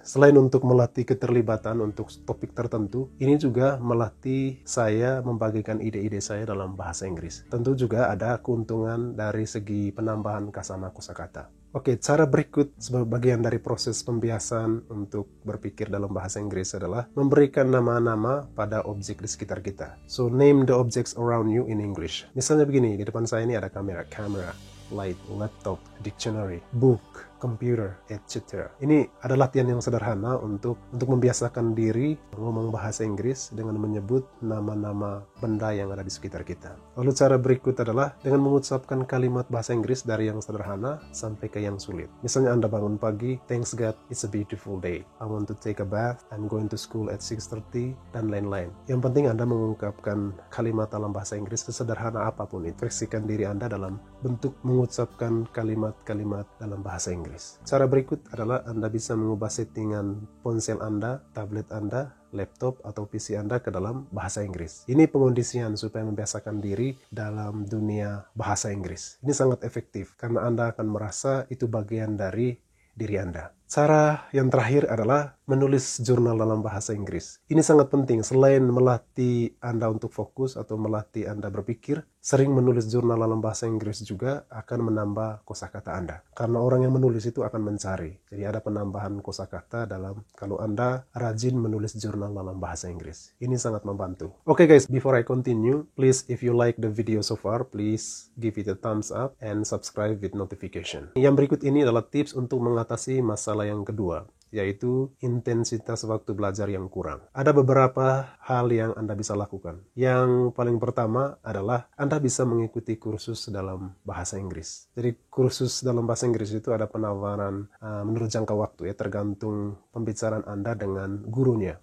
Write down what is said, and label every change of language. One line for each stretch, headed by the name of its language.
Indonesian: Selain untuk melatih keterlibatan untuk topik tertentu, ini juga melatih saya membagikan ide-ide saya dalam bahasa Inggris. Tentu juga ada keuntungan dari segi penambahan kasana kosakata. Oke, cara berikut sebagai bagian dari proses pembiasaan untuk berpikir dalam bahasa Inggris adalah memberikan nama-nama pada objek di sekitar kita.
English: So, name the objects around you in English.
Indonesian: Misalnya begini, di depan saya ini ada kamera,
English: light, laptop, dictionary, book, computer, etc.
Indonesian: Ini ada latihan yang sederhana untuk membiasakan diri ngomong bahasa Inggris dengan menyebut nama-nama benda yang ada di sekitar kita. Lalu cara berikut adalah dengan mengucapkan kalimat bahasa Inggris dari yang sederhana sampai ke yang sulit. Misalnya Anda bangun pagi,
English: thanks God, it's a beautiful day. I want to take a bath, I'm going to school at 6:30,
Indonesian: dan lain-lain. Yang penting Anda mengungkapkan kalimat dalam bahasa Inggris sesederhana apapun itu. Ekspresikan diri Anda dalam bentuk mengucapkan kalimat-kalimat dalam bahasa Inggris. Cara berikut adalah Anda bisa mengubah settingan ponsel Anda, tablet Anda, laptop atau PC Anda ke dalam bahasa Inggris. Ini pengondisian supaya membiasakan diri dalam dunia bahasa Inggris. Ini sangat efektif karena Anda akan merasa itu bagian dari diri Anda. Cara yang terakhir adalah menulis jurnal dalam bahasa Inggris. Ini sangat penting. Selain melatih Anda untuk fokus atau melatih Anda berpikir, sering menulis jurnal dalam bahasa Inggris juga akan menambah kosakata Anda. Karena orang yang menulis itu akan mencari. Jadi ada penambahan kosakata dalam kalau Anda rajin menulis jurnal dalam bahasa Inggris. Ini sangat membantu.
English: Okay guys, before I continue, please if you like the video so far, please give it a thumbs up and subscribe with notification.
Indonesian: Yang berikut ini adalah tips untuk mengatasi masalah yang kedua, yaitu intensitas waktu belajar yang kurang. Ada beberapa hal yang Anda bisa lakukan. Yang paling pertama adalah Anda bisa mengikuti kursus dalam bahasa Inggris. Jadi kursus dalam bahasa Inggris itu ada penawaran menurut jangka waktu ya, tergantung pembicaraan Anda dengan gurunya.